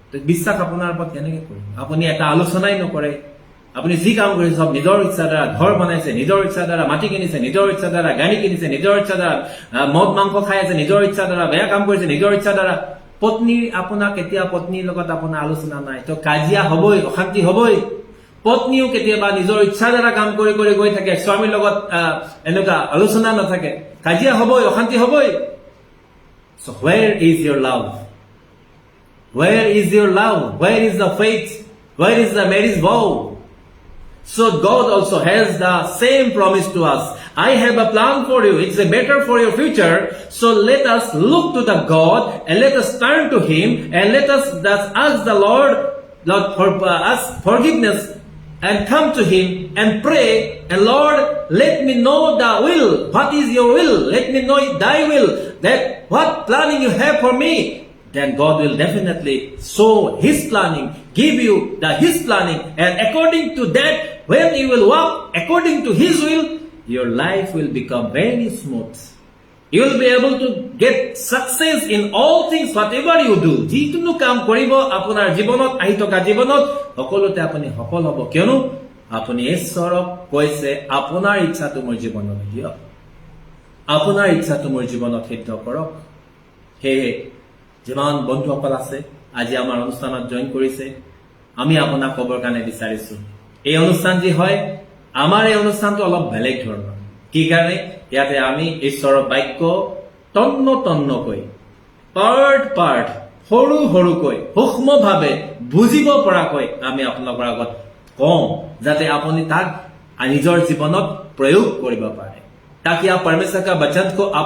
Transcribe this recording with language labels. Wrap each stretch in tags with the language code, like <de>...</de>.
<as>বিশ্বাস আপোনাৰ ওপৰত কেনেকে কৰিব আপুনি এটা আলোচনাই নকৰে আপুনি যি কাম কৰিছে সব নিজৰ ইচ্ছাৰ দ্বাৰা ঘৰ বনাইছে নিজৰ ইচ্ছাৰ দ্বাৰা মাটি কিনিছে নিজৰ ইচ্ছাৰ দ্বাৰা গাড়ী কিনিছে নিজৰ ইচ্ছাৰ দ্বাৰা মদ মাংস খাই আছে নিজৰ ইচ্ছাৰ দ্বাৰা বেয়া কাম কৰিছে নিজৰ ইচ্ছাৰ দ্বাৰা পত্নীৰ আপোনাৰ কেতিয়া পত্নীৰ লগত আপোনাৰ আলোচনা নাই তো কাজিয়া হবই অশান্তি হবই পত্নীও কেতিয়াবা নিজৰ ইচ্ছাৰ দ্বাৰা কাম কৰি কৰি গৈ থাকে স্বামীৰ লগত এনেকুৱা আলোচনা নাথাকে কাজিয়া হবই অশান্তি হবই</as> <en>So where is your love? Where is your love? Where is the faith? Where is the marriage vow? So God also has the same promise to us. I have a plan for you. It's a better for your future. So let us look to the God and let us turn to Him and let us ask the Lord for us forgiveness and come to Him and pray. And Lord, let me know the will. What is your will? Let me know Thy will. That what planning you have for me. Then God will definitely show His planning, give you His planning, and according to that, when you will walk according to His will, your life will become very smooth. You will be able to get success in all things, whatever you do.</en> <as>যিকোনো কাম কৰিব আপোনাৰ জীৱনত আহি থকা জীৱনত সকলোতে আপুনি সফল হ'ব কিয়নো আপুনি ঈশ্বৰক কৈছে আপোনাৰ ইচ্ছাটো মোৰ জীৱনত দিয়ক আপোনাৰ ইচ্ছাটো মোৰ জীৱনত সিদ্ধ কৰক সেয়ে যিমান বন্ধুসকল আছে আজি আমাৰ অনুষ্ঠানত জইন কৰিছে আমি আপোনাক ক'বৰ কাৰণে বিচাৰিছো এই অনুষ্ঠান যি হয় আমাৰ এই অনুষ্ঠানটো অলপ বেলেগ ধৰণৰ কি কাৰণে ইয়াতে আমি ঈশ্বৰৰ বাক্য তন্ন তন্নকৈ পাৰ্ট সৰু সৰুকৈ সূক্ষ্মভাৱে বুজিব পৰাকৈ আমি আপোনালোকৰ আগত কওঁ যাতে আপুনি তাক নিজৰ জীৱনত প্ৰয়োগ কৰিব পাৰে</as> <hi>ताकि आप परमेश्वर का वचन को</hi>